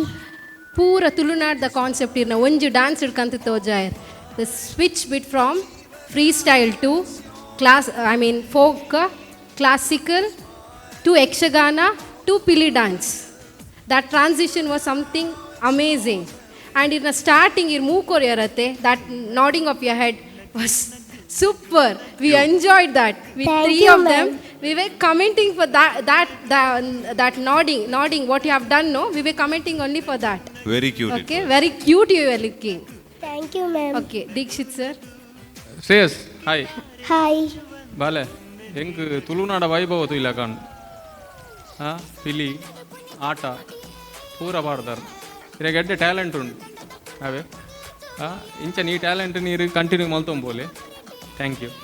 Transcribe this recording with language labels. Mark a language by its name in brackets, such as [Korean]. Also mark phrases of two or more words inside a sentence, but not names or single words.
[Tulu] ಪೂರ ತುಳುನಾಡ್ದ ಕಾನ್ಸೆಪ್ಟ್ ಇರ್ನ ಒಂಜು ಡ್ಯಾನ್ಸ್ ಹಿಡ್ಕಂತ ತೋಜಾಯರ್. [English] the switch bit from free style to folk, classical to Yakshagana to Pili dance. That transition was something amazing. And in the starting, your move koriyarate, that nodding of your head was super. We enjoyed that. With Thank 3 you, of ma'am. them, we were commenting for that nodding. What you have done, no? We were commenting only for that. Very cute. Okay, very cute you were looking. Thank you, ma'am. Okay, Dikshit sir. ಶ್ರೇಯಸ್ ಹಾಯ್. ಹಾಯ್. [Tulu] ಬಾಲೆ ಹೆಂಗೆ ತುಳುನಾಡ ವೈಭವ ಇಲ್ಲ ಕಾಣ್ ಪಿಲಿ ಆಟ ಪೂರ ಪಾಡ್ದಾರ ಇರಾಗ ಎಡ್ಡೆ ಟ್ಯಾಲೆಂಟ್ ಉಂಡು ಅವೇ ಇಂಚ ನೀ ಟ್ಯಾಲೆಂಟ್ ನೀರು ಕಂಟಿನ್ಯೂ ಮಲ್ತೊಂಬೋಲೆ [English] thank you